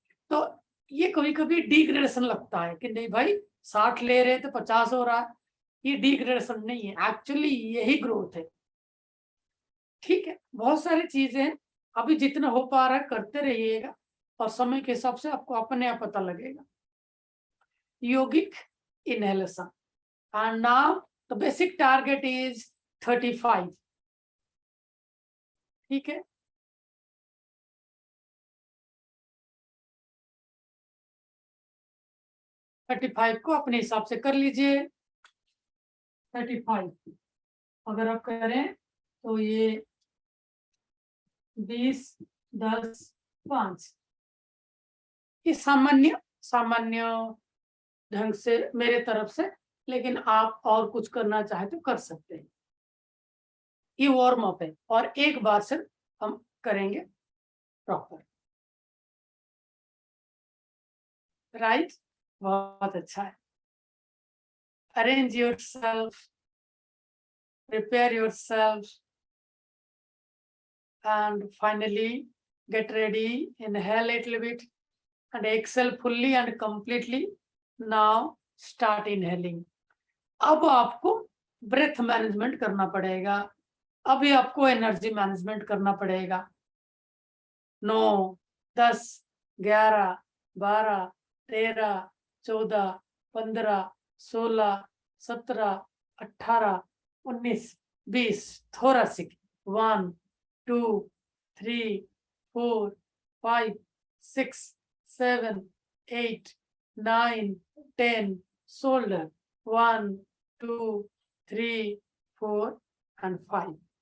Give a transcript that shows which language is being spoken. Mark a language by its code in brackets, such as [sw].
[hi] तो ये कभी कभी डिग्रेडेशन लगता है कि नहीं भाई 60 ले रहे तो 50 हो रहा है, ये डिग्रेडेशन नहीं है, एक्चुअली यही ग्रोथ है। ठीक है, बहुत सारी चीजें हैं, अभी जितना हो पा रहा है करते रहिएगा और समय के हिसाब से आपको अपने आप पता लगेगा। योगिक [en] Inhalation, and now the basic target is 35। [hi] ठीक है, थर्टी फाइव को अपने हिसाब से कर लीजिए। 35 अगर आप करें तो ये 20, 10, 5, ये सामान्य सामान्य ढंग से मेरे तरफ से, लेकिन आप और कुछ करना चाहे तो कर सकते हैं। ये वार्म अप है और एक बार से हम करेंगे प्रॉपर। राइट, बहुत अच्छा है। [en] Arrange yourself, prepare yourself, and finally get ready. Inhale a little bit and exhale fully and completely. Now start inhaling. [hi] अब आपको ब्रेथ मैनेजमेंट करना पड़ेगा, अभी आपको एनर्जी मैनेजमेंट करना पड़ेगा। [en] 9, 10, 11, 12, 13, 14, 15, 16, 17, 18, 19, 20, thoracic 1, 2, 3, 4, 5, 6, 7, 8, 9, 10, shoulder 1, 2, 3, 4 and 5।